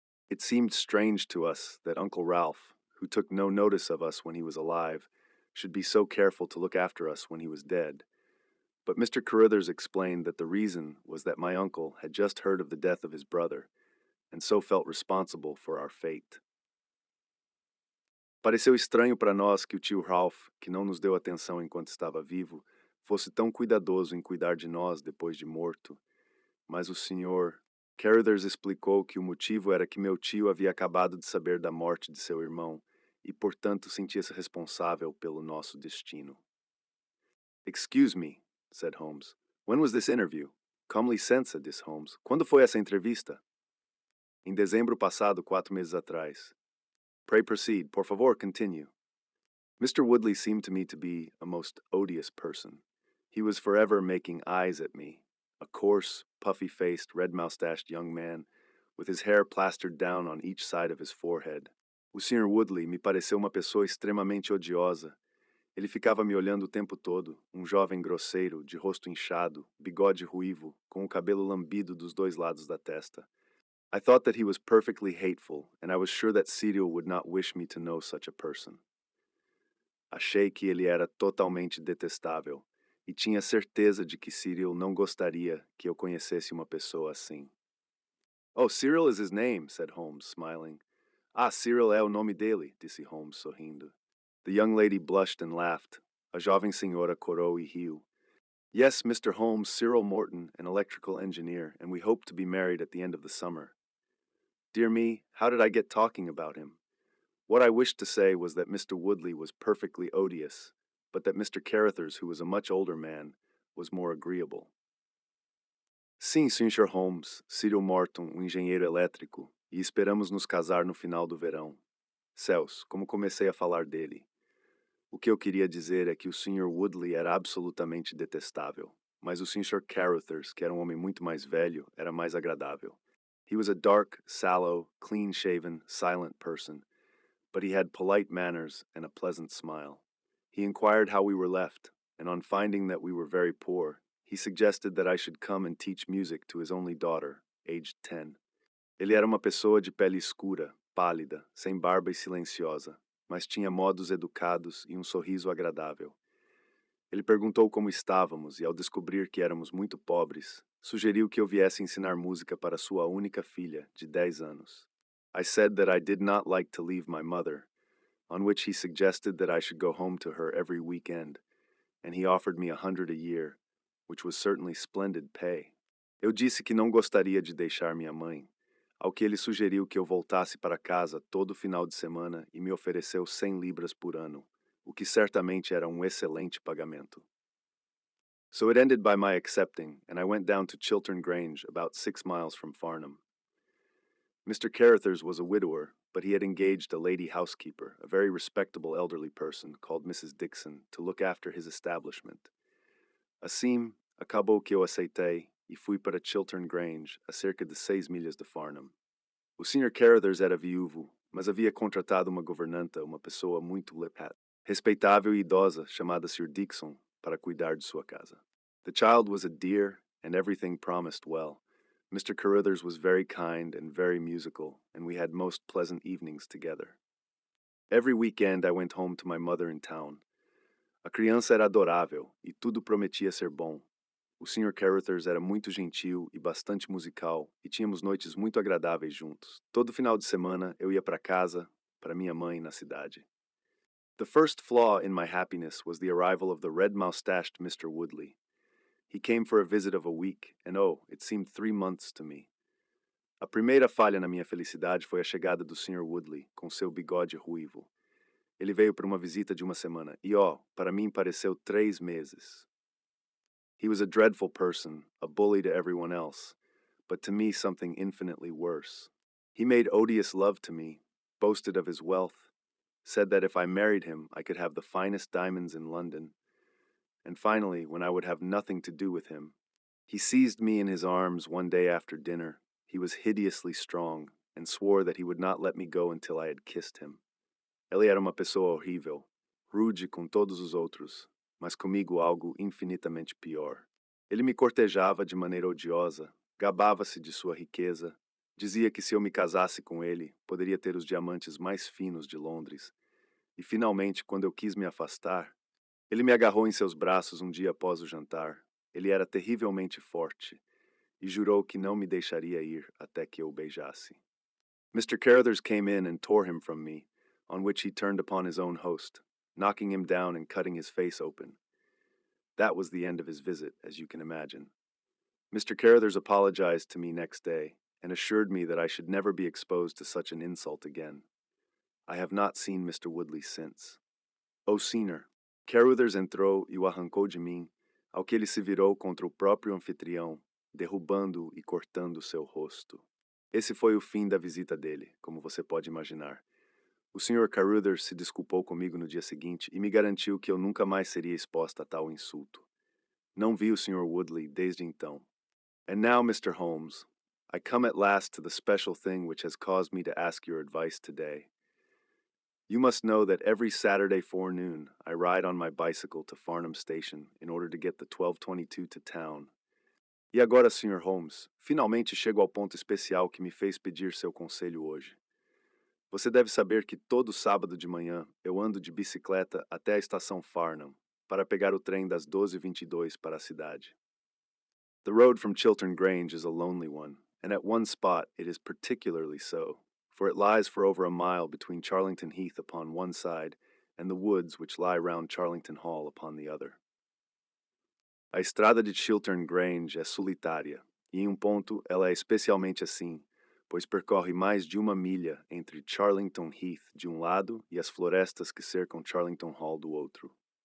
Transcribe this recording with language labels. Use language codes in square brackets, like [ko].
[en] It seemed strange to us that Uncle Ralph, who took no notice of us when he was alive, should be so careful to look after us when he was dead. But Mr. Carruthers explained that the reason was that my uncle had just heard of the death of his brother, and so felt responsible for our fate. [pt] Pareceu estranho para nós que o tio Ralph, que não nos deu atenção enquanto estava vivo, fosse tão cuidadoso em cuidar de nós depois de morto. Mas o Sr. Carruthers explicou que o motivo era que meu tio havia acabado de saber da morte de seu irmão e, portanto, sentia-se responsável pelo nosso destino. [en] Excuse me, said Holmes. When was this interview? [pt] Com licença, disse Holmes. Quando foi essa entrevista? Em dezembro passado, 4 meses atrás. [en] Pray proceed. [pt] Por favor, continue. [en] Mr. Woodley seemed to me to be a most odious person. He was forever making eyes at me, a coarse, puffy-faced, red-moustached young man, with his hair plastered down on each side of his forehead. [pt] O Sr. Woodley me pareceu uma pessoa extremamente odiosa. Ele ficava me olhando o tempo todo, um jovem grosseiro, de rosto inchado, bigode ruivo, com o cabelo lambido dos dois lados da testa. [en] I thought that he was perfectly hateful, and I was sure that Cyril would not wish me to know such a person. [pt] Achei que ele era totalmente detestável, e tinha certeza de que Cyril não gostaria que eu conhecesse uma pessoa assim. [en] Oh, Cyril is his name, said Holmes, smiling. [pt] Ah, Cyril é o nome dele, disse Holmes, sorrindo. [en] The young lady blushed and laughed. [pt] A jovem senhora corou e riu. [en] Yes, Mr. Holmes, Cyril Morton, an electrical engineer, and we hope to be married at the end of the summer. Dear me, how did I get talking about him? What I wished to say was that Mr. Woodley was perfectly odious, but that Mr. Carruthers, who was a much older man, was more agreeable. [pt] Sim, Sr. Holmes, Cyril Morton, um engenheiro elétrico, e esperamos nos casar no final do verão. Céus, como comecei a falar dele. O que eu queria dizer é que o Sr. Woodley era absolutamente detestável, mas o Sr. Carruthers, que era um homem muito mais velho, era mais agradável. [en] He was a dark, sallow, clean-shaven, silent person, but he had polite manners and a pleasant smile. He inquired how we were left, and on finding that we were very poor, he suggested that I should come and teach music to his only daughter, aged 10. [pt] Ele era uma pessoa de pele escura, pálida, sem barba e silenciosa, mas tinha modos educados e um sorriso agradável. Ele perguntou como estávamos e, ao descobrir que éramos muito pobres, sugeriu que eu viesse ensinar música para sua única filha, de 10 anos. [en] I said that I did not like to leave my mother, on which he suggested that I should go home to her every weekend, and he offered me 100 a year, which was certainly splendid pay. [pt] Eu disse que não gostaria de deixar minha mãe, ao que ele sugeriu que eu voltasse para casa todo final de semana e me ofereceu 100 libras por ano, o que certamente era um excelente pagamento. [en] So it ended by my accepting, and I went down to Chiltern Grange, about 6 miles from Farnham. Mr. Carruthers was a widower, but he had engaged a lady housekeeper, a very respectable elderly person called Mrs. Dixon, to look after his establishment. [pt] Assim, acabou que eu aceitei e fui para Chiltern Grange, a cerca de 6 milhas de Farnham. O Sr. Carruthers era viúvo, mas havia contratado uma governanta, uma pessoa muito respeitável e idosa, chamada Sr. Dixon, para cuidar de sua casa. [en] The child was a dear, and everything promised well. Mr. Carruthers was very kind and very musical, and we had most pleasant evenings together. Every weekend I went home to my mother in town. [pt] A criança era adorável, e tudo prometia ser bom. O Sr. Carruthers era muito gentil e bastante musical, e tínhamos noites muito agradáveis juntos. Todo final de semana eu ia para casa, para minha mãe na cidade. [en] The first flaw in my happiness was the arrival of the red-moustached Mr. Woodley. He came for a visit of a week, and oh, it seemed 3 months to me. [pt] A primeira falha na minha felicidade foi a chegada do Sr. Woodley, com seu bigode ruivo. Ele veio para uma visita de uma semana, e para mim pareceu 3 meses. [en] He was a dreadful person, a bully to everyone else, but to me something infinitely worse. He made odious love to me, boasted of his wealth, said that if I married him, I could have the finest diamonds in London, and finally, when I would have nothing to do with him, he seized me in his arms one day after dinner. He was hideously strong and swore that he would not let me go until I had kissed him. [pt] Ele era uma pessoa horrível, rude com todos os outros, mas comigo algo infinitamente pior. Ele me cortejava de maneira odiosa, gabava-se de sua riqueza, dizia que se eu me casasse com ele, poderia ter os diamantes mais finos de Londres. E finalmente, quando eu quis me afastar, ele me agarrou em seus braços um dia após o jantar. Ele era terrivelmente forte e jurou que não me deixaria ir até que eu o beijasse. [en] Mr. Carruthers came in and tore him from me, on which he turned upon his own host, knocking him down and cutting his face open. That was the end of his visit, as you can imagine. Mr. Carruthers apologized to me next day and assured me that I should never be exposed to such an insult again. I have not seen Mr. Woodley since. [pt] O senhor, Carruthers entrou e o arrancou de mim, ao que ele se virou contra o próprio anfitrião, derrubando-o e cortando seu rosto. Esse foi o fim da visita dele, como você pode imaginar. O Sr. Carruthers se desculpou comigo no dia seguinte e me garantiu que eu nunca mais seria exposta a tal insulto. Não vi o Sr. [en] Woodley [pt] desde então. [en] And now, Mr. Holmes, I come at last to the special thing which has caused me to ask your advice today. You must know that every Saturday forenoon I ride on my bicycle to Farnham Station in order to get the 12:22 to town. [pt] E agora, Sr. Holmes, finalmente chego ao ponto especial que me fez pedir seu conselho hoje. Você deve saber que todo sábado de manhã eu ando de bicicleta até a estação Farnham para pegar o trem das 12:22 para a cidade. [en] The road from Chiltern Grange is a lonely one, and at one spot it is particularly so, for it lies for over a mile between Charlington Heath upon one side and the woods which lie round Charlington Hall upon the other. [pt] A estrada de Chiltern Grange é solitária, e em ponto ela é especialmente assim, pois percorre mais de uma milha entre Charlington Heath de lado e as florestas que cercam Charlington Hall do outro.